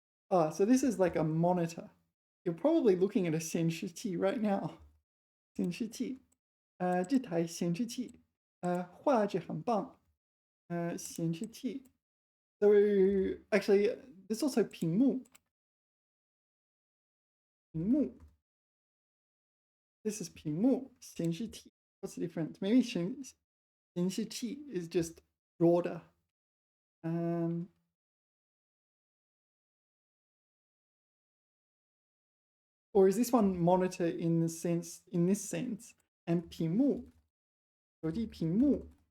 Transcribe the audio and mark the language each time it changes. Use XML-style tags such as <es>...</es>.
<en>So this is like a monitor. You're probably looking at a 显示器 right now.</en> <zh>显示器.这台显示器.画质很棒.显示器.</zh> <en>So actually, there's also 屏幕.</en> <zh>屏幕.</zh> <en>This is 屏幕, 显示器. What's the difference? Maybe 显示器 is just broader. Or is this one monitor in this sense?</en> <zh>And 屏幕, 手机屏幕.</zh>